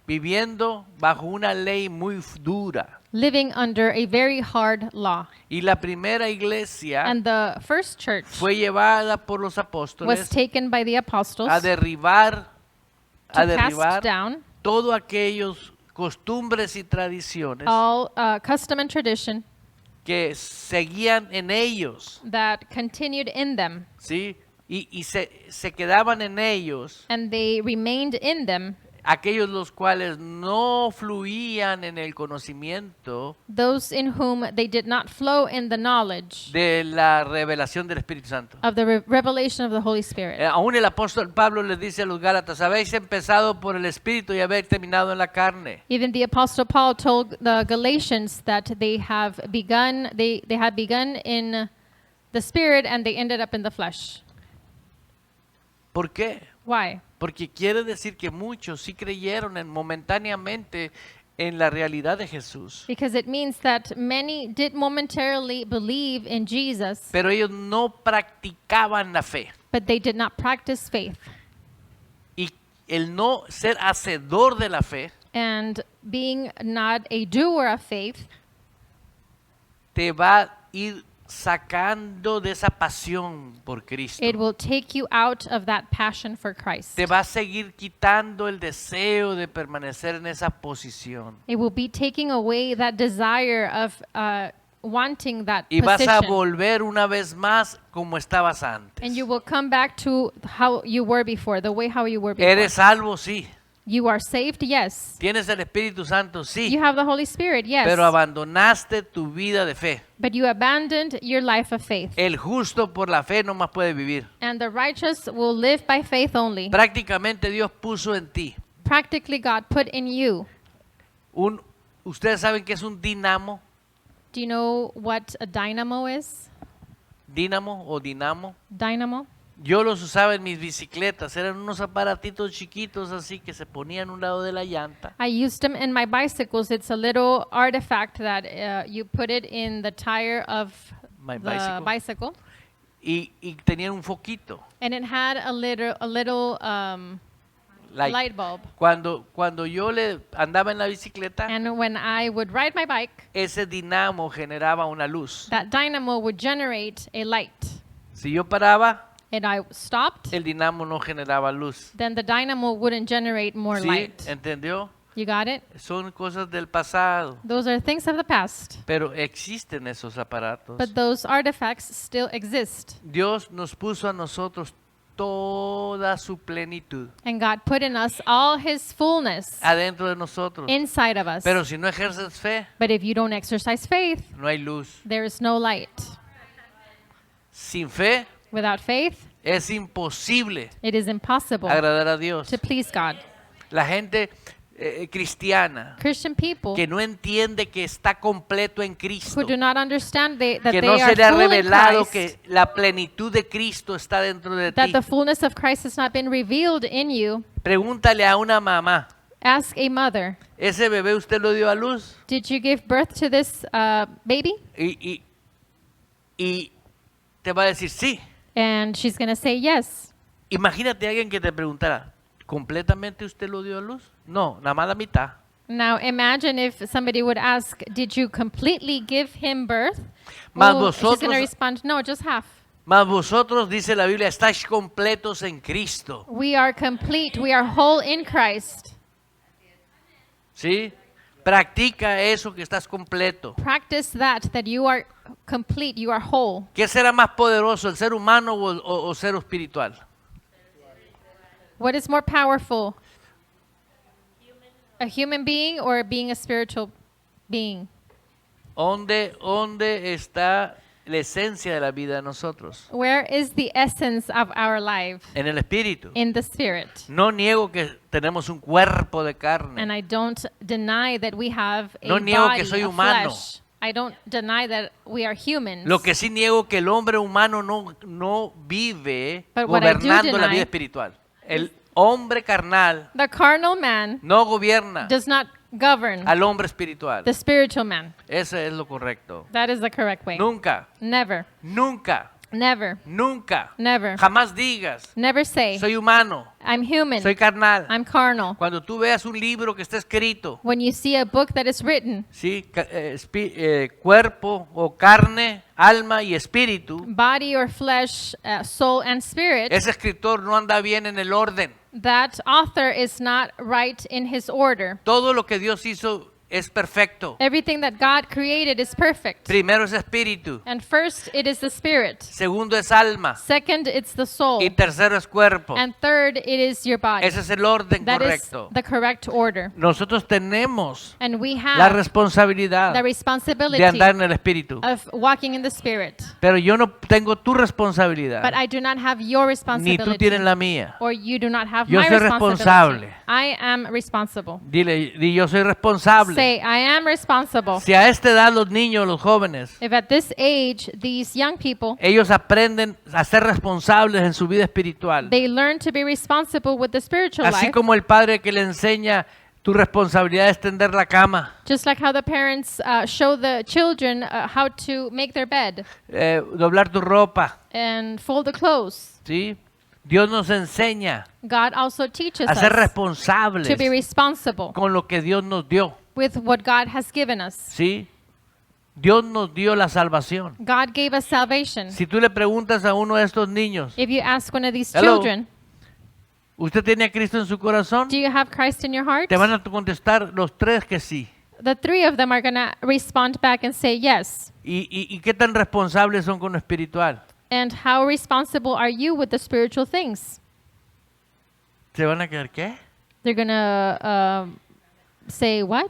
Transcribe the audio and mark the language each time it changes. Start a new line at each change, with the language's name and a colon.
Spanish: Viviendo bajo una ley muy dura.
English: living under a very hard law.
Spanish: Y la primera iglesia
English: And the first church
Spanish: fue llevada por los
English: was
Spanish: apóstoles
English: taken by the apostles
Spanish: a derribar,
English: to cast down
Spanish: todos aquellos costumbres y tradiciones
English: all custom and tradition
Spanish: que seguían en ellos,
English: that continued in them,
Spanish: ¿sí? Y se quedaban en ellos
English: and they remained in them,
Spanish: aquellos los cuales no fluían en el conocimiento
English: those in whom they did not flow in the knowledge
Spanish: de la revelación del Espíritu Santo.
English: of the revelation of the Holy Spirit.
Spanish: Aún el apóstol Pablo les dice a los Gálatas, habéis empezado por el Espíritu y habéis terminado en la carne.
English: Even the apostle Paul told the Galatians that they had begun in the spirit and they ended up in the flesh.
Spanish: ¿Por qué?
English: Why?
Spanish: Porque quiere decir que muchos sí creyeron momentáneamente en la realidad de Jesús,
English: Because it means that many did momentarily believe in Jesus,
Spanish: pero ellos no practicaban la fe.
English: but they did not practice faith.
Spanish: Y el no ser hacedor de la fe
English: And being not a doer of faith
Spanish: te va a ir sacando de esa pasión por Cristo.
English: it will take you out of that passion for Christ.
Spanish: Te va a seguir quitando el deseo de permanecer en esa posición.
English: It will be taking away that desire of wanting that
Spanish: Y vas a
English: position.
Spanish: volver una vez más como estabas antes.
English: And you will come back to how you were before, the way how you were before.
Spanish: Eres salvo, sí.
English: You are saved, yes.
Spanish: Tienes el Espíritu Santo, sí.
English: You have the Holy Spirit, yes.
Spanish: Pero abandonaste tu vida de fe.
English: But you abandoned your life of faith.
Spanish: El justo por la fe no más puede vivir.
English: And the righteous will live by faith only.
Spanish: Prácticamente Dios puso en ti
English: Practically God put in you.
Spanish: ¿Ustedes saben qué es un dinamo?
English: Do you know what a dynamo is?
Spanish: Dínamo o dinamo.
English: Dynamo?
Spanish: Yo los usaba en mis bicicletas. Eran unos aparatitos chiquitos así que se ponían a un lado de la llanta.
English: I used them in my bicycles. It's a little artifact that you put it in the tire of My the bicycle.
Spanish: Y tenían un foquito.
English: And it had a little Like, light bulb.
Spanish: Cuando yo le andaba en la bicicleta,
English: And when I would ride my bike,
Spanish: ese dinamo generaba una luz.
English: that dynamo would generate a light.
Spanish: Si yo paraba,
English: And I stopped,
Spanish: el dinamo no generaba luz.
English: then the dynamo wouldn't generate more
Spanish: ¿Sí?
English: light.
Spanish: ¿Entendió?
English: You got it?
Spanish: Son cosas del pasado,
English: Those are things of the past.
Spanish: pero existen esos aparatos.
English: But those artifacts still exist.
Spanish: Dios nos puso a nosotros toda su plenitud
English: And God put in us all His fullness
Spanish: adentro de nosotros.
English: inside of us.
Spanish: Pero si no ejerces fe,
English: But if you don't exercise faith,
Spanish: no hay luz.
English: there is no light.
Spanish: Sin fe
English: Without faith,
Spanish: es imposible
English: it is impossible
Spanish: agradar a Dios.
English: to please God.
Spanish: La gente cristiana
English: Christian people
Spanish: que no entiende que está completo en Cristo,
English: who do not understand that
Spanish: que
English: they
Spanish: no
English: are
Spanish: se le ha
English: full in
Spanish: revelado
English: Christ,
Spanish: que la plenitud de Cristo está dentro de
English: that
Spanish: ti.
English: the fullness of Christ has not been revealed in you.
Spanish: Pregúntale a una mamá,
English: Ask a mother,
Spanish: ¿ese bebé usted lo dio a luz?
English: did you give birth to this baby?
Spanish: Y te va a decir sí.
English: And she's going to say yes.
Spanish: Imagínate a alguien que te preguntara, ¿completamente usted lo dio a luz? No, nada más la mitad.
English: Now imagine if somebody would ask, did you completely give him birth?
Spanish: Mas
English: Well, she's going to
Spanish: vosotros-
English: respond, no, just half.
Spanish: Mas vosotros, dice la Biblia, estáis completos en Cristo.
English: We are complete. We are whole in Christ.
Spanish: ¿Sí? Practica eso que estás completo.
English: Practice that you are complete, you are whole.
Spanish: ¿Qué será más poderoso, el ser humano o ser espiritual?
English: What is more powerful? A human being or being a spiritual being?
Spanish: ¿Dónde está la esencia de la vida de nosotros?
English: Where is the essence of our life?
Spanish: En el espíritu.
English: In the spirit.
Spanish: No niego que tenemos un cuerpo de carne.
English: And I don't deny that we have a
Spanish: No niego
English: body
Spanish: que soy
English: of
Spanish: humano.
English: flesh. I don't deny that we are humans.
Spanish: Lo que sí niego que el hombre humano no vive
English: But what I do
Spanish: gobernando la
English: deny-
Spanish: vida espiritual. El hombre carnal
English: The carnal man
Spanish: no gobierna
English: does not govern
Spanish: al hombre espiritual.
English: the spiritual man.
Spanish: Ese es lo correcto.
English: That is the correct way.
Spanish: Nunca,
English: Never,
Spanish: nunca,
English: never,
Spanish: nunca,
English: never,
Spanish: jamás digas,
English: never say,
Spanish: soy humano,
English: I'm human,
Spanish: soy carnal.
English: I'm carnal.
Spanish: Cuando tú veas un libro que está escrito,
English: When you see a book that is written,
Spanish: ¿sí? Cuerpo o carne, alma y espíritu,
English: body or flesh, soul and spirit,
Spanish: ese escritor no anda bien en el orden.
English: that author is not right in his order.
Spanish: Todo lo que Dios hizo es perfecto.
English: Everything that God created is perfect.
Spanish: Primero es espíritu,
English: And first, it is the spirit.
Spanish: segundo es alma
English: Second, it's the soul.
Spanish: y tercero es cuerpo.
English: And third, it is your body.
Spanish: Ese es el orden
English: That is
Spanish: correcto.
English: the correct order.
Spanish: Nosotros tenemos
English: And we
Spanish: la
English: have
Spanish: responsabilidad
English: the
Spanish: de
English: responsibility
Spanish: andar en el espíritu.
English: of walking in the spirit.
Spanish: Pero yo no tengo tu
English: But
Spanish: responsabilidad,
English: I do not have your
Spanish: ni
English: responsibility.
Spanish: tú tienes la mía.
English: Or you do not have
Spanish: Yo soy
English: responsibility.
Spanish: responsable.
English: I am responsible.
Spanish: Dile, di yo soy responsable.
English: Say, I am responsible.
Spanish: Si a esta edad los niños, los jóvenes,
English: If at this age, these young people,
Spanish: ellos aprenden a ser responsables en su vida espiritual,
English: they learn to be responsible with the spiritual
Spanish: así
English: life,
Spanish: como el padre que le enseña tu responsabilidad es tender la cama,
English: just like how the parents show the children how to make their bed
Spanish: doblar tu ropa,
English: and fold the clothes.
Spanish: ¿sí? Dios nos enseña
English: God also teaches
Spanish: a ser
English: us
Spanish: responsables
English: to be responsible
Spanish: con lo que Dios nos dio,
English: with what God has given us.
Spanish: ¿sí? Dios nos dio la salvación.
English: God gave us salvation.
Spanish: Si tú le preguntas a uno de estos niños,
English: If you ask one of these Hello. children,
Spanish: ¿usted tiene a Cristo en su corazón?
English: do you have Christ in your heart?
Spanish: Te van a contestar los tres que sí.
English: The three of them are going to respond back and say yes.
Spanish: ¿Y qué tan responsables son con lo espiritual?
English: And how responsible are you with the spiritual things?
Spanish: ¿Se van a quedar qué?
English: They're going to say what?